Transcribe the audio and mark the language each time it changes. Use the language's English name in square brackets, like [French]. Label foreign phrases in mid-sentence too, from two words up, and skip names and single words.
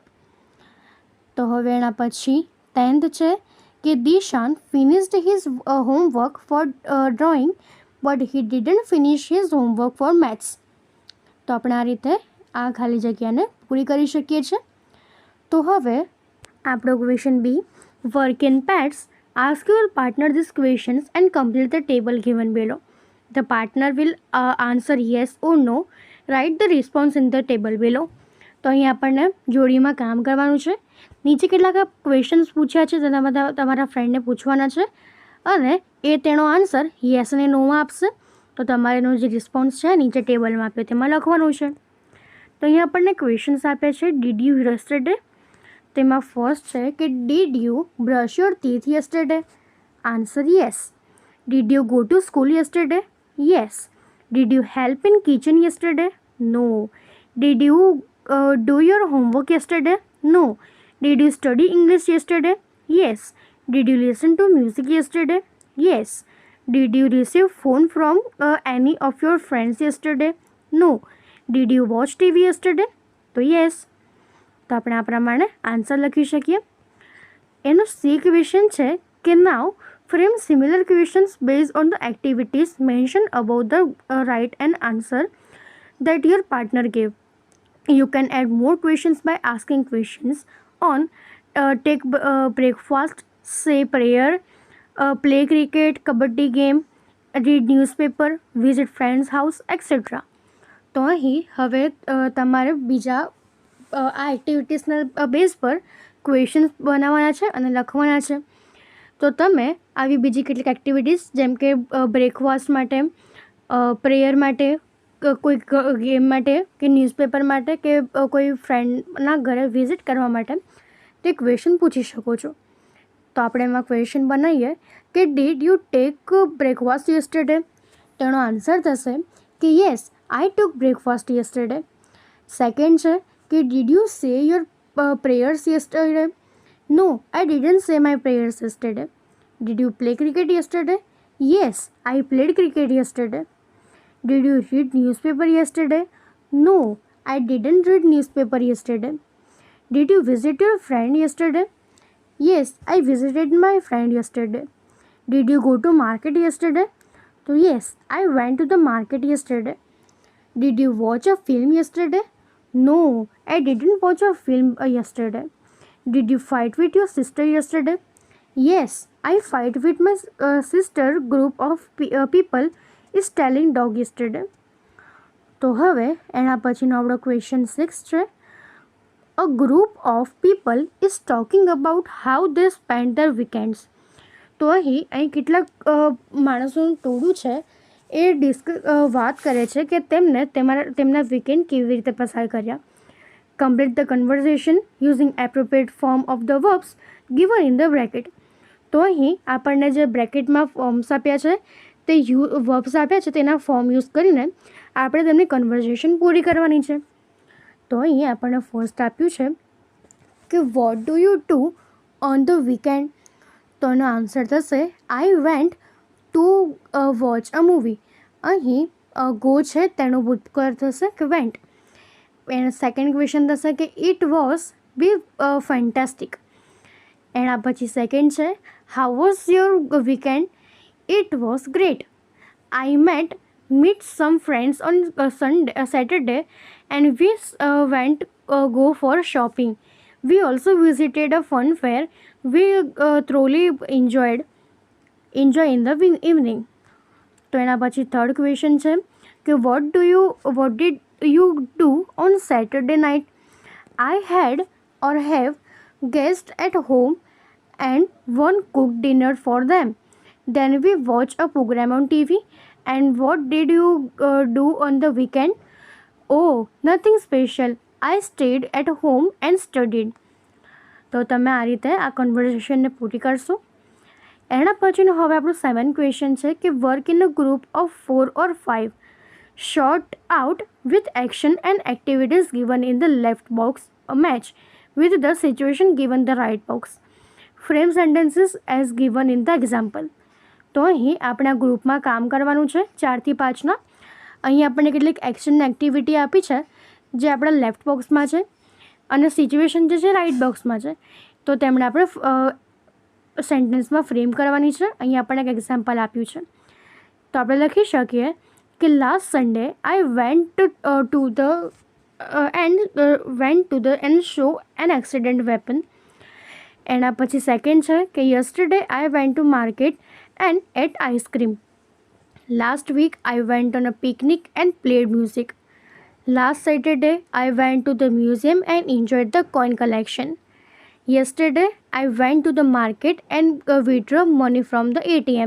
[Gujarati] તો હવે એના પછી 10th છે કે [English] Dishan finished his homework for drawing but he didn't finish his homework for maths. [Gujarati] તો આપણે આ રીતે આ ખાલી જગ્યાને પૂરી કરી શકીએ છીએ. તો હવે આપણો ક્વેશ્ચન [English] B work in pairs. Ask your partner these questions and complete the table given below. The partner will answer yes or no. Write the response in the table below. [Gujarati] તો અહીં આપણને જોડીમાં કામ કરવાનું છે. નીચે કેટલાક ક્વેશ્ચન્સ પૂછ્યા છે તેના બધા તમારા ફ્રેન્ડને પૂછવાના છે અને એ તેનો આન્સર યસ અને નોમાં આપશે. તો તમારેનો જે રિસ્પોન્સ છે નીચે ટેબલમાં આપ્યો તેમાં લખવાનું છે. તો અહીં આપણને ક્વેશ્ચન્સ આપ્યા છે [English] did you yesterday. [Gujarati] તેમાં ફર્સ્ટ છે કે [English] did you brush your teeth yesterday? answer yes. Did you go to school yesterday? Yes. did you help in kitchen yesterday? No. Did you do your homework yesterday? No. Did you study English yesterday? Yes. Did you listen to music yesterday? Yes. Did you receive phone from any of your friends yesterday? No. Did you watch TV yesterday? [Gujarati] તો યસ. તો આપણે આ પ્રમાણે આન્સર લખી શકીએ. એનો સી ક્વેશ્ચન છે કે નાવ [English] frame similar questions based on the activities mentioned above the right and answer that your partner gave. You can add more questions by asking questions on take breakfast, say prayer, play cricket, kabaddi game, read newspaper, visit friend's house, etc. [Gujarati] તો અહીં હવે તમારે બીજા આ એક્ટિવિટીસના બેઝ પર ક્વેશ્ચન્સ બનાવવાના છે અને લખવાના છે. તો તમે આવી બીજી કેટલીક એક્ટિવિટીઝ જેમ કે બ્રેકફાસ્ટ માટે, પ્રેયર માટે, કોઈ ગેમ માટે કે ન્યૂઝપેપર માટે કે કોઈ ફ્રેન્ડના ઘરે વિઝિટ કરવા માટે તે ક્વેશ્ચન પૂછી શકો છો. તો આપણે એમાં ક્વેશ્ચન બનાવીએ કે [English] did you take breakfast yesterday? [Gujarati] તેનો આન્સર થશે કે [English] yes, I took breakfast yesterday. [Gujarati] સેકન્ડ છે કે [English] did you say your prayers yesterday? No, I didn't say my prayers yesterday. Did you play cricket yesterday? Yes, I played cricket yesterday. Did you read newspaper yesterday? No, I didn't read newspaper yesterday. Did you visit your friend yesterday? Yes, I visited my friend yesterday. Did you go to market yesterday? So yes, I went to the market yesterday. Did you watch a film yesterday? No, I didn't watch a film yesterday. Did you fight with your sister yesterday? Yes, I fight with my sister. Group of people is telling dog yesterday. [Gujarati] તો હવે એના પછીનો આપણો ક્વેશ્ચન 6 છે. [English] A group of people is talking about how they spend their weekends. [Gujarati] તો અહીં કેટલાક માણસોનું ટોળું છે એ વાત કરે છે કે તેમને તેમના વીકેન્ડ કેવી રીતે પસાર કર્યા. [English] Complete the conversation using appropriate form of the verbs given in the bracket. [Gujarati] તો અહીં આપણને જે બ્રેકેટમાં ફોર્મ્સ આપ્યા છે તે વર્બ્સ આપ્યા છે તેના ફોર્મ યુઝ કરીને આપણે તેમની કન્વર્ઝેશન પૂરી કરવાની છે. તો અહીં આપણને ફર્સ્ટ આપ્યું છે કે [English] what do you do on the weekend? [Gujarati] તો એનો આન્સર થશે [English] I went to watch a movie. [Gujarati] અહીં ગો છે તેનો ભૂતકાળ થશે કે વેન્ટ. એના સેકન્ડ ક્વેશ્ચન થશે કે [English] it was be fantastic. [Gujarati] એના પછી સેકન્ડ છે [English] how was your weekend? it was great. આઈ meet some friends on Saturday and we went go for shopping. We also visited a fun fair. We thoroughly enjoy in the evening. [Gujarati] તો એના પછી થર્ડ ક્વેશ્ચન છે કે [English] what did you do on Saturday night? I had or have guests at home and one cooked dinner for them. Then we watched a program on TV. And what did you do on the weekend? Oh, nothing special. I stayed at home and studied. [Gujarati] તો તમે આ રીતે આ કન્વર્ઝેશનને પૂરી કરશો. એના પછીનો હવે આપણું 7 ક્વેશ્ચન છે કે [English] work in a group of 4 or 5. Short out with action and activities given in the left box. A match with the situation given the right box. Frame sentences as given in the example. [Gujarati] તો અહીં આપણે આ ગ્રુપમાં કામ કરવાનું છે 4 થી 5ના. અહીં આપણને કેટલીક એક્શન એક્ટિવિટી આપી છે જે આપણા લેફ્ટ બોક્સમાં છે અને સિચ્યુએશન જે છે રાઇટ બોક્સમાં છે. તો તેમણે આપણે સેન્ટેન્સમાં ફ્રેમ કરવાની છે. અહીં આપણને એક એક્ઝામ્પલ આપ્યું છે. તો આપણે લખી શકીએ કે [English] last Sunday I went to the and show an accident weapon. [Gujarati] એના પછી સેકન્ડ છે કે [English] yesterday I went to market and ate ice cream. Last week I went on a picnic and played music. Last Saturday I went to the museum and enjoyed the coin collection. Yesterday I went to the market and withdrew money from the ATM.